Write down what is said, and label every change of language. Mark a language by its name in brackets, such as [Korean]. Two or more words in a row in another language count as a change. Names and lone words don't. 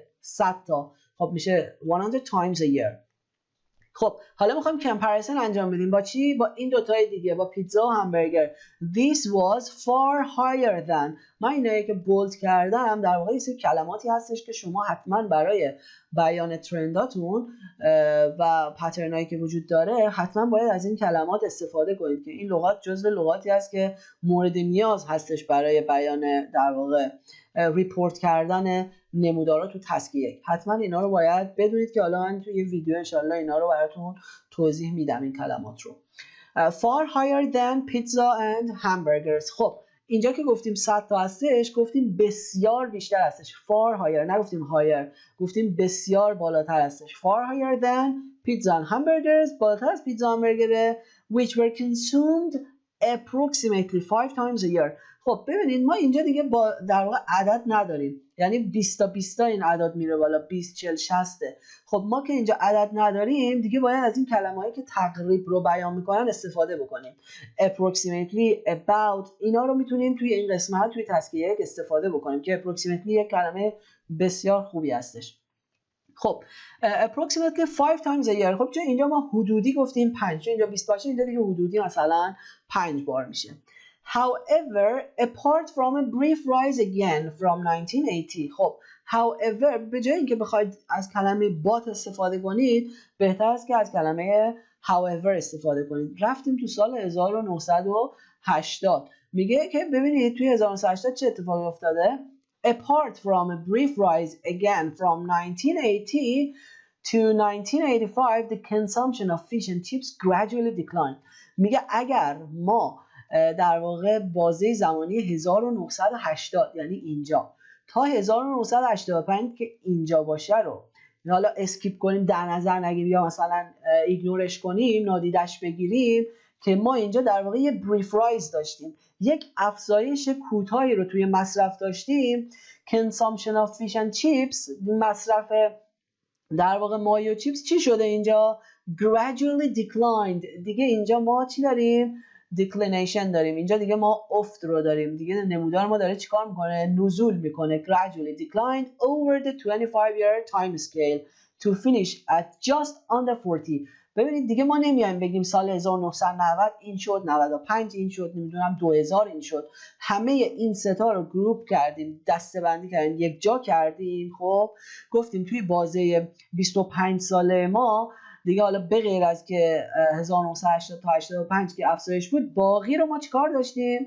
[Persian] 100 تا. خب میشه 100 [English] times a year. [Persian] خب حالا میخوایم کمپریسن انجام بدیم با چی؟ با این دوتای دیگه، با پیتزا و همبرگر. [English] This was far higher than. [Persian] من اینایی که بولد کردم در واقع یه سری کلماتی هستش که شما حتما برای بیان ترنداتون و پترنایی که وجود داره حتما باید از این کلمات استفاده کنید که این لغات جزو لغاتی هست که مورد نیاز هستش برای بیان در واقع ریپورت کردن نمودارا تو تسک 1. حتما اینا رو باید بدونید که حالا من توی یه ویدیو انشالله اینا رو براتون توضیح میدم این کلمات رو. [English] far higher than pizza and hamburgers. [Persian] خب اینجا که گفتیم 100 تا هستش گفتیم بسیار بیشتر هستش. [English] far higher [Persian] نگفتیم higher، گفتیم بسیار بالاتر هستش. [English] far higher than pizza and hamburgers، [Persian] بالاتر از پیتزا و همبرگر [English] which were consumed approximately 5 times a year. [Persian] خب ببینید ما اینجا دیگه با در واقع عدد نداریم، یعنی 20 تا 20 تا این اعداد میره بالا، 20 40 60. خب ما که اینجا عدد نداریم دیگه باید از این کلمه‌ای که تقریب رو بیان میکنن استفاده بکنیم. [English] approximately، about، [Persian] اینا رو میتونیم توی این قسمت توی تسک 1 استفاده بکنیم که approximately یک کلمه بسیار خوبی هستش. [English] خب approximately 5 times a year. [Persian] خب چون اینجا ما حدودی گفتیم 5، چون اینجا 20 باشه اینجا دیگه حدودی مثلا 5 بار میشه. [English] However, apart from a brief rise again from 1980. [Persian] خب however به جای اینکه بخواید از کلمه but استفاده کنید بهتر است که از کلمه however استفاده کنید. رفتیم تو سال 1980 میگه که ببینید توی 1980 چه اتفاقی افتاده. [English] Apart from a brief rise again from 1980 to 1985 the consumption of fish and chips gradually declined. [Persian] میگه اگر ما در واقع بازه زمانی 1980 یعنی اینجا تا 1985 که اینجا باشه رو حالا اسکیپ کنیم، در نظر نگیریم یا مثلا ایگنورش کنیم، نادیدش بگیریم، که ما اینجا در واقع یه [English] brief rise [Persian] داشتیم، یک افزایش کوتاهی رو توی مصرف داشتیم. [English] consumption of fish and chips، [Persian] مصرف در واقع ماهی و چیپس چی شده اینجا؟ [English] gradually declined. [Persian] دیگه اینجا ما چی داریم؟ declination داریم. اینجا دیگه ما افت رو داریم. دیگه نمودار ما داره چیکار میکنه؟ نزول میکنه. [English] gradually declined over the 25-year time scale to finish at just under 40. [Persian] ببینید دیگه ما نمیایم بگیم سال 1990 این شد، 95 این شد، نمیدونم 2000 این شد. همه این ستا رو گروپ کردیم، دسته‌بندی کردیم، یک جا کردیم. خب گفتیم توی بازه 25 ساله ما دیگه حالا به غیر از که 1980 تا 85 که افزایش بود، باقی رو ما چیکار داشتیم؟